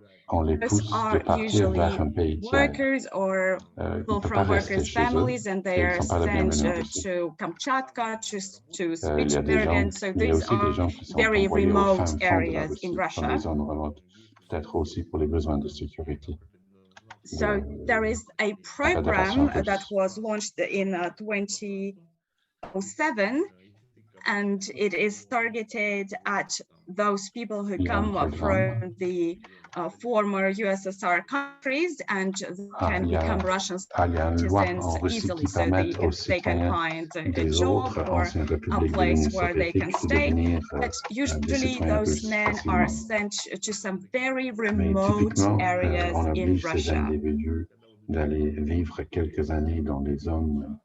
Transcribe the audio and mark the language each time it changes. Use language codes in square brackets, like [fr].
[en] Those are usually workers or people from workers' families, and they are sent to Kamchatka, to Spitsbergen. So these are very remote areas in Russia. [fr] Peut-être aussi pour les besoins de sécurité. [en] So there is a program that was launched in 2007, and it is targeted at those people who come from the former USSR countries and can become Russian citizens easily, so they can find a job or a place where they can stay. But usually those men are sent to some very remote areas in Russia. [fr] D'aller vivre quelques années dans les zones